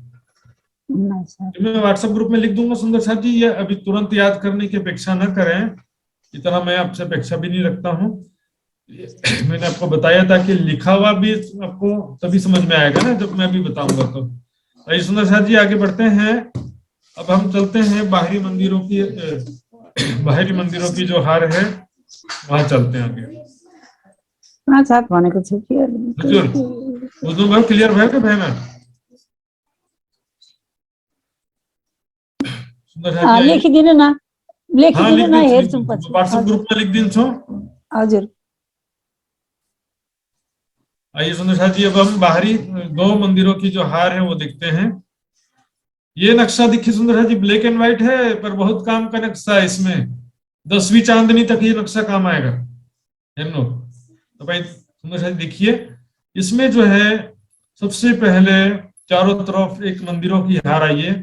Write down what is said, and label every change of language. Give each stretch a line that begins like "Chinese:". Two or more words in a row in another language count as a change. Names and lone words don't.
Hindi: मैं व्हाट्सएप ग्रुप में लिख दूंगा सुंदर साहब जी, ये अभी तुरंत याद करने की अपेक्षा न करें, इतना मैं आपसे अपेक्षा भी नहीं रखता हूँ। मैंने आपको बताया था कि लिखा हुआ भी आपको तभी समझ में आएगा ना जब मैं अभी बताऊंगा। तो आइए सुंदर साथ जी आगे बढ़ते हैं। अब हम चलते हैं बाहरी मंदिरों की जो हार है वहां चलते हैं आगे।
Nepali: पाँच हात भनेको छु कि हजुर बुझ्नुभयो? क्लियर भयो कि भएन? सुंदर साथ जी लेखिदिनु न, लेखिदिनु न, हेर्छौँ पछि।
Hindi: व्हाट्सएप ग्रुप में लिख दिन्छु।
Nepali: हजुर।
Hindi: आइए सुंदर साथ जी अब हम बाहरी 2 मंदिरों की जो हार है वो देखते हैं। ये नक्शा देखिए सुंदर साथ जी,
English: black and white
Hindi: है पर बहुत काम का नक्शा है। इसमें 10वीं चांदनी तक ये नक्शा काम आएगा। तो भाई सुंदर साथ देखिए, इसमें जो है सबसे पहले चारों तरफ एक मंदिरों की हार आई है।